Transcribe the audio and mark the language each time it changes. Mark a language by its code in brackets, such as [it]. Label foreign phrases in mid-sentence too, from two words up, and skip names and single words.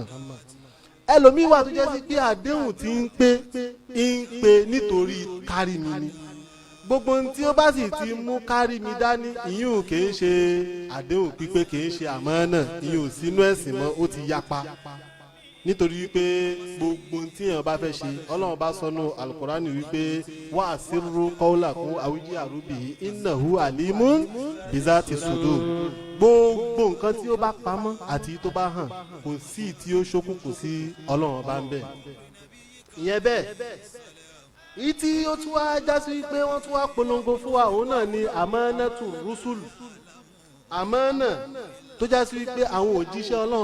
[yo] ẹlòmíì wà tó jásí pé àdéhùn ti ń pe nítorí kárí mi ni gbogbo ohun tí ó bá sì ti mú kárí mi dání ìyún kì í ṣe àdéhùn pípé kì í ṣe àmánà ìyún sínú ẹ̀sìn mọ́ ó ti yapa nítorí wípé gbogbo tí èèyàn bá fẹ́ ṣe ọlọ́run bá sọnù alukurani wípé [ar] وأسروا قولكم أو اجهروا به إنه عليم بذات الصدور [yo] gbogbo nǹkan tí ó bá pamọ́ àti tó bá hàn kò sí tí ó ṣókùnkùn sí ọlọ́run bá ń bẹ̀. ìyẹn bẹ́ẹ̀ èyí tí ó tún wá já sí wípé wọ́n tún wá polongo fún wa òun náà ni [ar] أمانة الرسل [yo] àmánà tó já sí wípé àwọn òjíṣẹ́ ọlọ́run